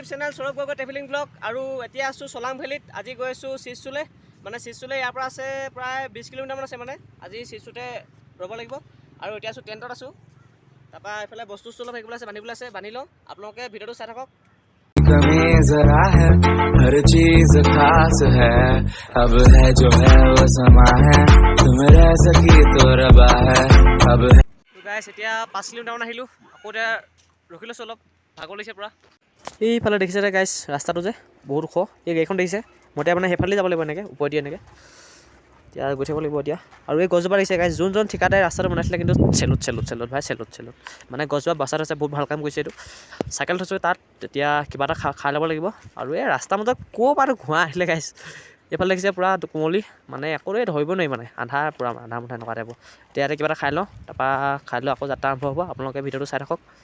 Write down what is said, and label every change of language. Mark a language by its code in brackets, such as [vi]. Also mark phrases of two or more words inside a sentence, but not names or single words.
[as] চেনেল সৌৰভ গগৈ ট্ৰেভেলিং ব্লগ আৰু এতিয়া আছোঁ চলাং ভেলীত। আজি গৈ আছোঁ চিচুলে, মানে চিচুলে ইয়াৰ পৰা আছে প্ৰায় 20 কিলোমিটাৰমান আছে। মানে আজি চিচুতে ৰ'ব লাগিব আৰু এতিয়া আছোঁ টেণ্টত আছোঁ। তাৰপৰা এইফালে বস্তু অলপ থাকিবলৈ আছে, বান্ধিবলৈ আছে, বান্ধি লওঁ। আপোনালোকে ভিডিঅ'টো চাই থাকক। [hi] कमी जरा है हर चीज खास है अब है जो है वो समा है तुम रह सकी तो रबा है अब है। [as] গাইছ এতিয়া 5 কিলোমিটাৰমান আহিলোঁ, আকৌ এতিয়া ৰখি লৈছোঁ, অলপ ভাগৰ লাগিছে পূৰা। এইফালে দেখিছে যে গাইছ ৰাস্তাটো যে বহুত ওখ, এই গাড়ীখন দেখিছে। মই এতিয়া মানে সেইফালেদি যাব লাগিব, এনেকৈ ওপৰেদি এনেকৈ এতিয়া গৈ থাকিব লাগিব এতিয়া। আৰু এই গছজোপা দেখিছে গাইছ, যোনজন ঠিকাদাৰে ৰাস্তাটো বনাইছিলে কিন্তু চেলুট ভাই, চেলুট। মানে গছজোপা বচাত আছে, বহুত ভাল কাম কৰিছে এইটো। চাইকেল থৈছোঁ তাত, তেতিয়া কিবা এটা খাই ল'ব লাগিব। আৰু এই ৰাস্তাৰ মাজত ক'ৰ পৰা ঘোঁৰা আহিলে গাইছ। এইফালে দেখিছে পূৰা কুমলি, মানে একোৱে ধৰিব নোৱাৰি, মানে আন্ধাৰ পূৰা আন্ধাৰ মুন্ধা এনেকুৱা টাইপৰ। এতিয়া কিবা এটা খাই লওঁ, তাৰপৰা খাই লৈ আকৌ যাত্ৰা আৰম্ভ হ'ব। আপোনালোকে ভিডিঅ'টো চাই থাকক।